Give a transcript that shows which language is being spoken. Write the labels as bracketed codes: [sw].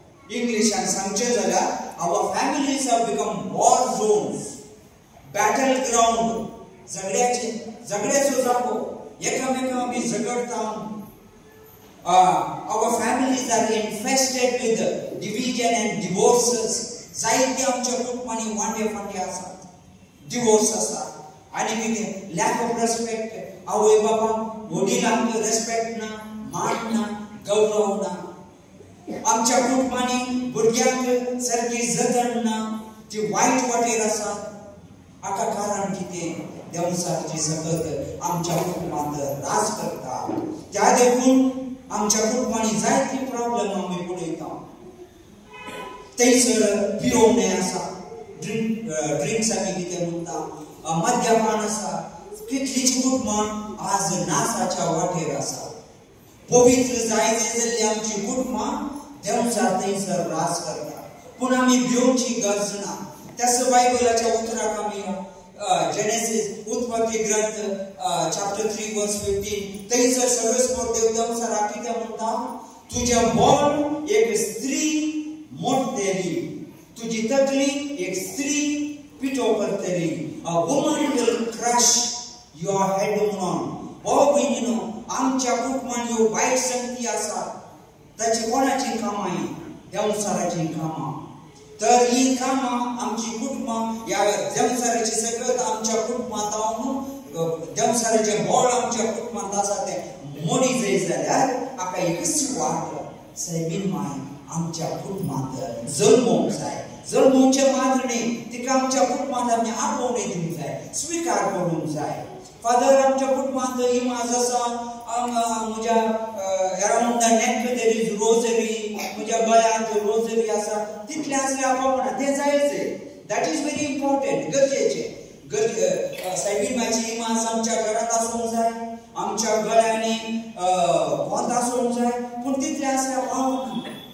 [gom] इंग्लिशान सांगचे जाल्यार [en] our families have become war zones, battle ground. [gom] झगड्याचो जागो, एकामेकां आमी झगडटा. [en] Our families are infested with division and divorces. [gom] जायती आमच्या कुटुंबांनी वांडे फांडे आसात, डिवोर्स आसा. आणि कितें [en] Lack of respect. [gom] आवय बापांक वडिलांक रेस्पेक्ट ना, मान ना, गौरव ना. आमच्या कुटुंबांनी भुरग्यांक सारकी जतन ना, ती वायट वाटेर आसा. हाका कारण कितें? देवसाची सकत आमच्या कुटुंबांत राज करता. त्या देखून आमच्या कुटुंबांनी जायती प्रॉब्लेम आमी पळयता. थंयसर पिरोवणे आसा, ड्रिंक्स आमी कितें म्हणटा, मद्यपान आसा. कितलींच कुटुंबां आज नासाच्या वाटेर आसा. पवित्र जायते जाल्ली आमची कुटुंबां देवसार थंयसर राज करता. पूण आमी भिवची गरज ना. त्याच बायबलाच्या उतराक आमी जेनेसिस उत्पत्ती ग्रंथ चॅप्टर 3 वर्स 15 थंयसर सर्वेस्वर देव देवसाराक कितें म्हणटा? तुज्या बोल एक स्त्री मोडटली, तुजी तकली एक स्त्री पिठो करतली. [en] A woman will crush your head [gom] म्हणून. भाऊ बहिणीनो, आमच्या कुटुंबान ह्यो वायट संगती आसा. ताची कोणाची कामां? देवसाराची कामां. तर ही कामां आमची कुटुंबां ह्या देवसाराची सगळं आमच्या कुटुंबांत हांव देवसाराचे बोळ आमच्या कुटुंबांत आसा तें मोडी जाय जाल्यार हाका एकच वाट, सायबीन माय आमच्या कुटुंबांत जल्मोवंक जाय. जल्मोवचे मात्र न्ही, तिका आमच्या कुटुंबांत आमी आपोवणे दिवंक जाय, स्विकार करूंक जाय. फादर आमच्या कुटुंबांत इमाज आसा, म्हज्या [en] around the neck there is rosary, [gom] म्हज्या गळ्यांत रोजरी आसा. तितलें आसलें आपोवना, तें जायचें. [en] That is very important, गरजेचें. [gom] सायबीन मायची इमाज आमच्या घरांत आसूंक जाय, आमच्या गळ्यांनी गोंद आसूंक जाय. पूण तितलें आसलें आपोवना.